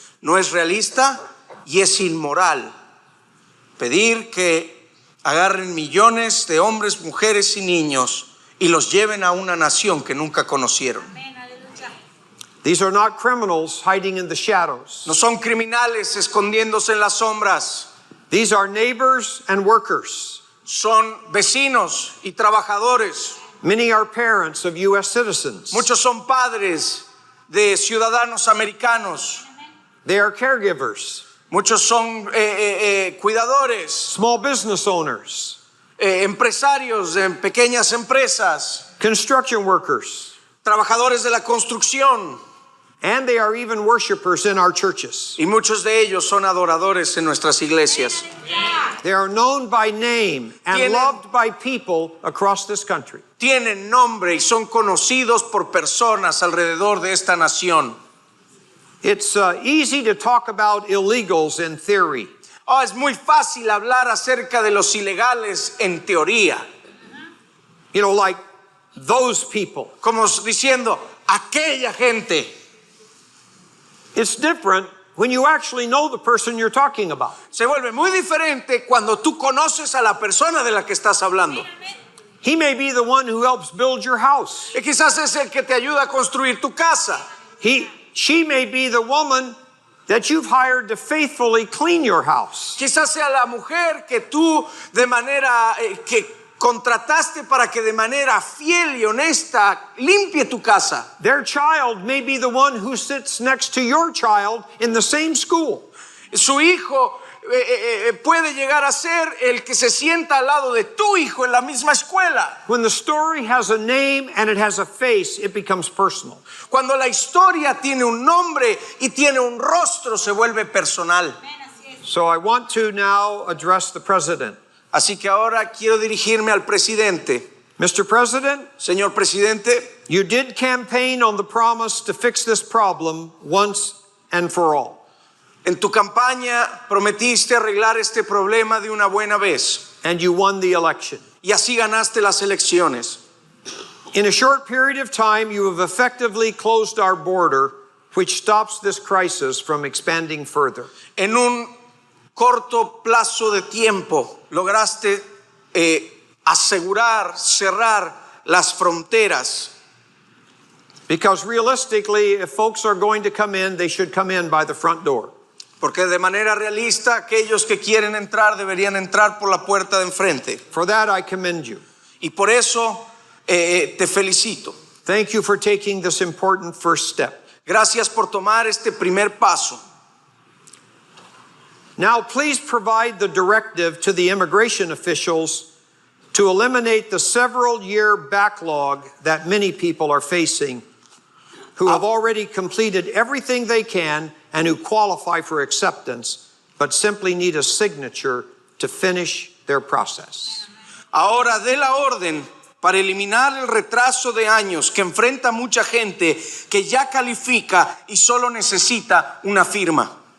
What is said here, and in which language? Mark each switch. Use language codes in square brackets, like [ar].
[es] No es realista y es inmoral pedir que agarren millones de hombres, mujeres y niños y los lleven a una nación que nunca conocieron. [en] These are not criminals hiding in the shadows. [es] No son criminales escondiéndose en las sombras, [en] These are neighbors and workers. [es] son vecinos y trabajadores. [en] Many are parents of U.S. citizens. [es] Muchos son padres de ciudadanos americanos. [en] They are caregivers, [es] Muchos son cuidadores, [en] small business owners, [es] empresarios de pequeñas empresas, [en] construction workers, [es] trabajadores de la construcción. [en] and they are even worshipers in our churches. [es] Y muchos de ellos son adoradores en nuestras iglesias. [en] They are known by name and [es] Tienen- [en] loved by people across this country. [es] Tienen nombre y son conocidos por personas alrededor de esta nación. [en] It's easy to talk about illegals in theory. [es] Oh, es muy fácil hablar acerca de los ilegales en teoría, [en] You know, like those people. [es] como diciendo aquella gente. [en] It's different when you actually know the person you're talking about. [es] Se vuelve muy diferente cuando tú conoces a la persona de la que estás hablando. [en] He may be the one who helps build your house. [es] Y quizás es el que te ayuda a construir tu casa. [en] She may be the woman that you've hired to faithfully clean your house. [es] Quizás sea la mujer que tú de manera que contrataste para que de manera fiel y honesta limpie tu casa. [en] Their child may be the one who sits next to your child in the same school. [es] Su hijo puede llegar a ser el que se sienta al lado de tu hijo en la misma escuela. [en] When the story has a name and it has a face, it becomes personal. [es] Cuando la historia tiene un nombre y tiene un rostro, se vuelve personal. [en] So I want to now address the president. [es] Así que ahora quiero dirigirme al presidente. [en] Mr. President, [es] Señor presidente, [en] you did campaign on the promise to fix this problem once and for all. [es] en tu campaña prometiste arreglar este problema de una buena vez. [en] And you won the election. [es] Y así ganaste las elecciones. [en] In a short period of time, you have effectively closed our border, which stops this crisis from expanding further. [es] En un corto plazo de tiempo lograste asegurar, cerrar las fronteras. [en] Because realistically, if folks are going to come in, they should come in by the front door. [es] Porque de manera realista, aquellos que quieren entrar deberían entrar por la puerta de enfrente. [en] For that, I commend you. [es] Y por eso te felicito. [en] Thank you for taking this important first step. [es] Gracias por tomar este primer paso. [en] Now, please provide the directive to the immigration officials to eliminate the several-year backlog that many people are facing who have already completed everything they can and who qualify for acceptance, but simply need a signature to finish their process. [es] Ahora dé la orden para eliminar el retraso de años que enfrenta mucha gente que ya califica y solo necesita una firma.